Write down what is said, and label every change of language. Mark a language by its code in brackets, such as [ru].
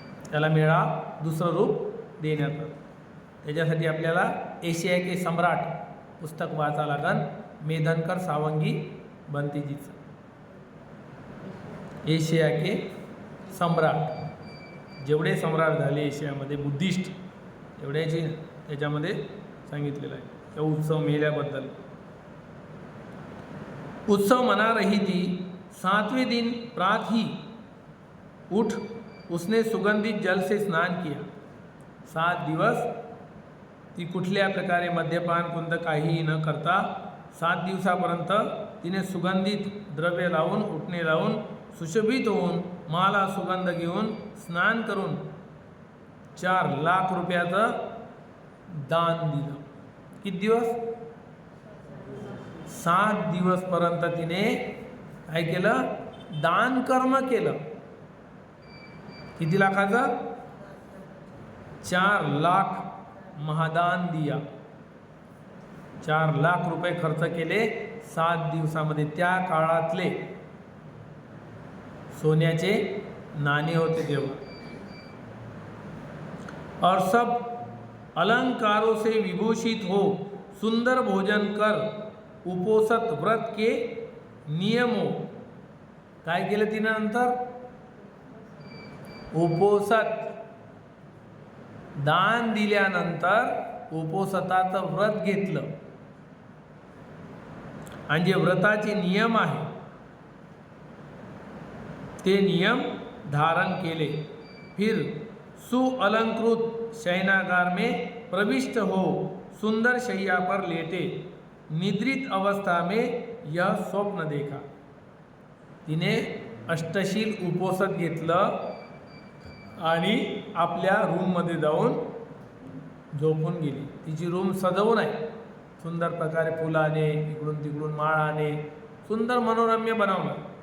[mr] त्याला मेळा दुसरं रूप देण्यात आलं। त्याच्यासाठी आपल्याला एशिया के सम्राट पुस्तक वाचा लागन, मेधनकर सावंगी बंतीजीचं। एशिया के सम्राट, जेवढे सम्राट झाले एशियामध्ये बुद्धिस्ट एवढ्याची त्याच्यामध्ये सांगितलेलं आहे त्या उत्सव मेल्याबद्दल। [hi] उत्सव मना रही थी। 7वें दिन प्रात ही उठ उसने सुगंधित जल से स्नान किया। [mr] 7 दिवस ती कुठल्या प्रकारे मद्यपान कोणतं काहीही न करता 7 दिवसापर्यंत तिने सुगंधित द्रव्य लावून उठणे लावून सुशोभित होऊन माला सुगंध घेऊन स्नान करून 4 लाख रुपयाचं दान दिलं। किती दिवस? 7 दिवसपर्यंत तिने काय केलं? दान कर्म केलं। किती लाखाचं? [hi] 4 लाख महादान दिया। [mr] 4 लाख रुपये खर्च केले 7 दिवसामध्ये। त्या काळातले सोन्याचे नाणे होते तेव्हा। [hi] और सब अलंकारों से विभूषित हो सुंदर भोजन कर उपोषित व्रत के नियमों। [mr] काय केलं तिने नंतर? उपोषित दान दिल्यानंतर उपोषिताचं व्रत घेतलं, आणि जे व्रताचे नियम आहे ते नियम धारण केले। [hi] फिर सुअलंकृत शयनागार में प्रविष्ट हो सुंदर शैया पर लेटे। निद्रित अवस्था में यह स्वप्न देखा। [mr] तिने अष्टशील उपोषित घेतलं आणि आपल्या रूममध्ये जाऊन झोपून गेली। तिची रूम सजवून आहे सुंदर प्रकारे, फुलाने इकडून तिकडून माळाने सुंदर मनोरम्य बनवलं।